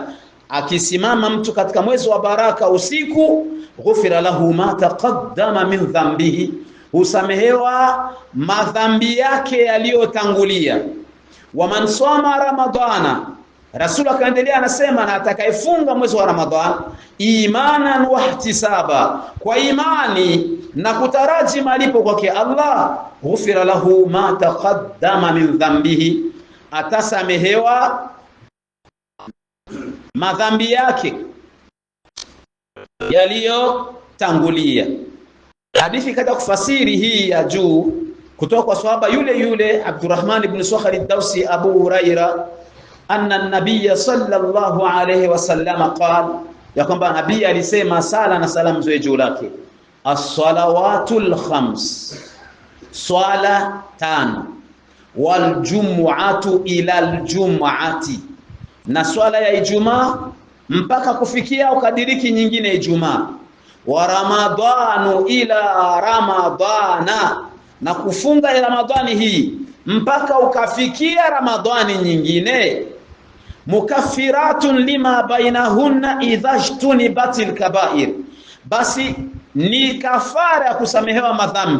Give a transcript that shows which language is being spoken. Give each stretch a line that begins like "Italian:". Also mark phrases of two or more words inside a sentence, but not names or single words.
Swahili: Akisimama mtu katika mwezi wa baraka usiku,
Arabic: غفر له ما تقدم من ذنبه,
Swahili: husamehewa madhambi yake yaliyotangulia.
Arabic: ومن صام رمضان,
Swahili: Rasul akaendelea anasema, na atakayefunga mwezi wa Ramadhan
Arabic: إيمانا واحتسابا,
Swahili: kwa imani na kutaraji malipo kwake Allah,
Arabic: غفر له ما تقدم من ذنبه,
Swahili: atasamehewa madhambi yake yaliyotangulia. Hadithi kaja kufasiri hii ya juu kutoka kwa sahaba yule yule Abdurrahman ibn Sakhar ad-Dawsi Abu Huraira,
Arabic: أن النبي صلى الله عليه وسلم قال,
Swahili: ya kwamba nabii alisema, sala na salamu ziwe juu lake,
Arabic: الصلوات الخمس,
Swahili: swala tano,
Arabic: والجمعة إلى الجمعة,
Swahili: na swala ya Ijumaa mpaka kufikia ukadiriki nyingine Ijumaa,
Arabic: ورمضان إلى رمضان,
Swahili: na kufunga ya Ramadhani hii mpaka ukafikia Ramadhani nyingine,
Arabic: مكفرات لما بينهن إذا اجتنبت الكبائر,
Swahili: basi ni kafara ya kusamehewa madhambi.